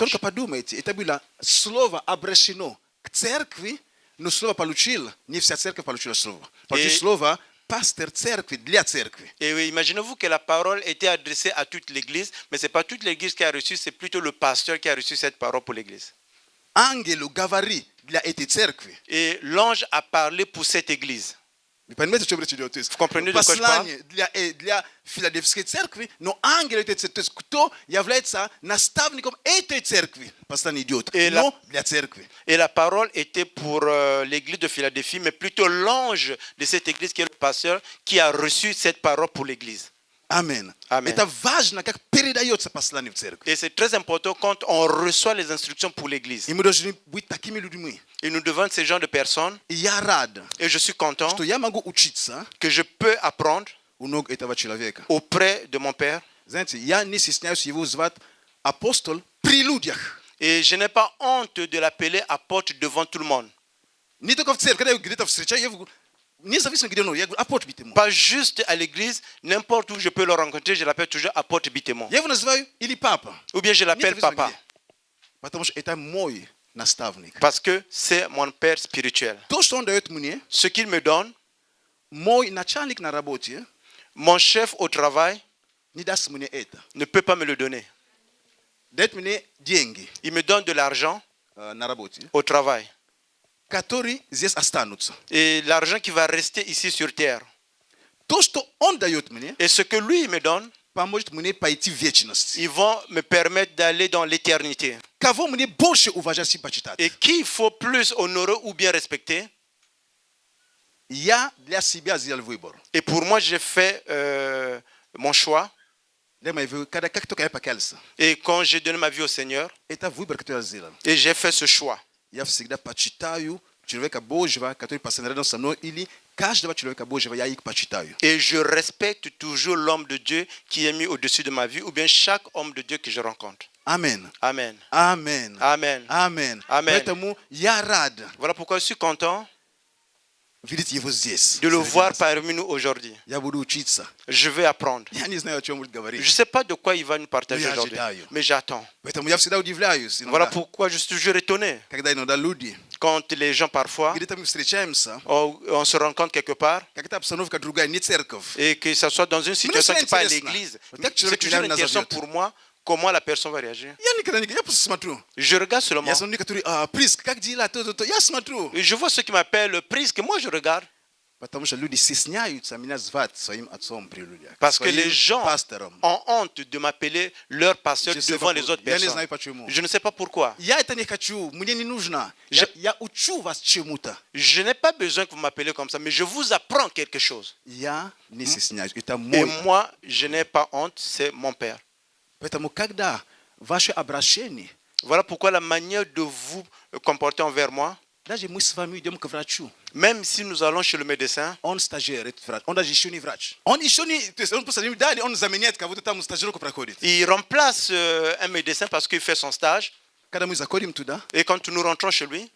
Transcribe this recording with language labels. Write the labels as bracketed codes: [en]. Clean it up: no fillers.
[ru] Только подумайте, это было слово обращено к церкви, но слово получил, не вся церковь получила слово. Получил слово пастор церкви для церкви. [fr] Et imaginez-vous que la parole était adressée à toute l'église, mais ce n'est pas toute l'église qui a reçu, c'est plutôt le pasteur qui a reçu cette parole pour l'église. [ru] Ангелу говори для этой церкви. [fr] Et l'ange a parlé pour cette église. [ru] Вы понимаете, о чем речь идет? То есть, [fr] Vous comprenez de quoi je parle? [ru] послание для Филадельфийской церкви, но ангел этой церкви, то есть кто является наставником этой церкви, послание идет, но для церкви. [fr] Et la parole était pour l'église de Philadelphie, mais plutôt l'ange de cette église qui est le pasteur qui a reçu cette parole pour l'église. [ru] Аминь. [fr] Amen. [ru] Это важно, как передается послание в церкви. [fr] Et c'est très important quand on reçoit les instructions pour l'église. [ru] И мы должны быть такими людьми. [fr] Et nous devons être ces gens de personnes. [ru] И я рад, [fr] Et je suis content [ru] что я могу учиться [fr] que je peux apprendre [ru] у ног этого человека. [fr] auprès de mon père. [ru] Знаете, я не стесняюсь его звать апостол при людях. [fr] Et je n'ai pas honte de l'appeler apôtre devant tout le monde. [ru] Не только в церкви, когда я где-то встречаю, я говорю, независимо где он, я говорю, апостол Битему. [fr] Pas juste à l'église, n'importe où je peux le rencontrer, je l'appelle toujours apôtre Bitémon. [ru] Я его называю или папа. [fr] Ou bien je l'appelle [ru] Независимо где. Потому что это мой наставник. [fr] Parce que c'est mon père spirituel. [ru] То, что он дает мне, [fr] Ce qu'il me donne, [ru] мой начальник на работе [fr] mon chef au travail [ru] не даст мне это. [fr] ne peut pas me le donner. [ru] Дает мне деньги [fr] Il me donne de l'argent [ru] на работе, [fr] au travail. [ru] которые здесь останутся. [fr] Et l'argent qui va rester ici sur terre. [ru] То, что он дает мне, [fr] Et ce que lui me donne, [ru] поможет мне пойти в вечность. [fr] ils vont me permettre d'aller dans l'éternité. [ru] Кого мне больше уважать и почитать? [fr] Et qui il faut plus honorer ou bien respecter. [ru] Я для себя сделал выбор. [fr] Et pour moi, j'ai fait mon choix. [ru] Для моего выбора, когда как только я покаялся, [fr] Et quand j'ai donné ma vie au Seigneur, [ru] это выбор, который я сделал. [fr] et j'ai fait ce choix. [ru] Я всегда почитаю человека Божьего, который постоянно рядом со мной, или каждого человека Божьего я их почитаю. [fr] Et je respecte toujours l'homme de Dieu qui est mis au-dessus de ma vie, ou bien chaque homme de Dieu que je rencontre. Amen. Amen. Amen. Amen. Amen. Amen. [ru] Поэтому я рад. [fr] Voilà pourquoi je suis content [ru] Vidite его здесь. [fr] de le [ru] Среди [fr] voir [ru] нас. [fr] parmi nous aujourd'hui. [ru] Я буду учиться. [fr] Je vais apprendre. [ru] Я не знаю, о чем будет [fr] Je ne [ru] говорить. [fr] sais pas de quoi il va nous partager [ru] Я [fr] aujourd'hui, [ru] ожидаю. [fr] mais j'attends. [ru] Поэтому я всегда удивляюсь, [fr] Voilà [ru] иногда, [fr] pourquoi je suis toujours étonné [ru] когда иногда люди, [fr] quand les gens parfois, [ru] где-то мы встречаемся, [fr] on se rencontre quelque part [ru] какая-то обстановка другая, не церковь. [fr] et que ça soit dans une situation qui n'est pas à [ru] интересно. [fr] l'église. [ru] Вот как [fr] C'est [ru] человек [fr] toujours [ru] меня [fr] une question [ru] назовет. [fr] pour moi, comment la personne va réagir. [ru] Я никогда не... Я просто смотрю. [fr] Je regarde seulement. [ru] Я смотрю некоторые, Приск, как дела? То. Я смотрю. [fr] Et je vois ceux qui m'appellent Prisque, moi je regarde. [ru] Потому что люди стесняются меня звать своим отцом при людях. [fr] Parce que [ru] своим [fr] les gens [ru] пастором. [fr] ont honte de m'appeler leur pasteur Je sais devant pas les pour- autres [ru] я не [fr] personnes. [ru] знаю почему. [fr] Je ne sais pas pourquoi. [ru] Я это не хочу, мне не нужно. Я учу вас чему-то. [fr] Je n'ai pas besoin que vous m'appelez comme ça, mais je vous apprends quelque chose. [ru] Я не стесняюсь. Это [fr] Et [ru] мой. [fr] moi, je n'ai pas honte, c'est mon père. [ru] Поэтому, когда ваше обращение, [fr] Voilà pourquoi la manière de vous comporter envers moi, [ru] даже мы с вами идем к врачу, [fr] même si nous allons chez le médecin, [ru] он стажер, этот врач, он даже еще не врач. Он еще не, то есть он просто не дали, он заменяет кого-то там стажировку проходит. [fr] il remplace un médecin parce qu'il fait son stage. [ru] Когда мы заходим туда, [fr] Et quand nous rentrons chez lui,